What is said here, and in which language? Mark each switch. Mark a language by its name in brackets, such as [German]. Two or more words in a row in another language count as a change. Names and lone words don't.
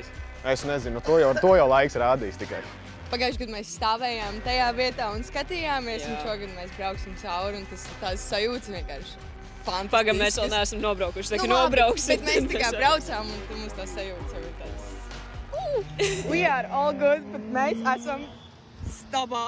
[Latvian] Es nezinu, to jau laiks rādīs tikai. Pagājuši gadu mēs stāvējām tajā vietā un skatījāmies, un šogad mēs brauksim cauri, un tās sajūtas vienkārši fantastiskas. Pagam, mēs vēl neesam nobraukuši, tā kā nobrauksim. Bet mēs tikai braucām, un mums tās sajūtas jau ir tādas. [English] We are all good, [Latvian] bet mēs esam stabā.